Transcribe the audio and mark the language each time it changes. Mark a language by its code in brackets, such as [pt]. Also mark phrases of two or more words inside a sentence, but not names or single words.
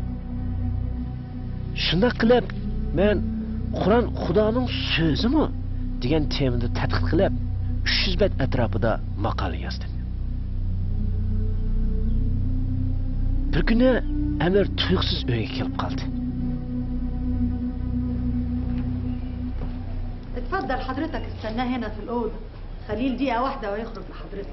[uz] Shunda qilib, men Qur'on Xudoning so'zimi degan temada tadqiq qilib, 300 bet atrofida maqola yozdim. Bir kuni Amir tuyuqsiz uyga kelib qoldi. [ar] اتفضل حضرتك استناه هنا في الأوضة. خليل دقيقة واحدة ويخرج لحضرتك.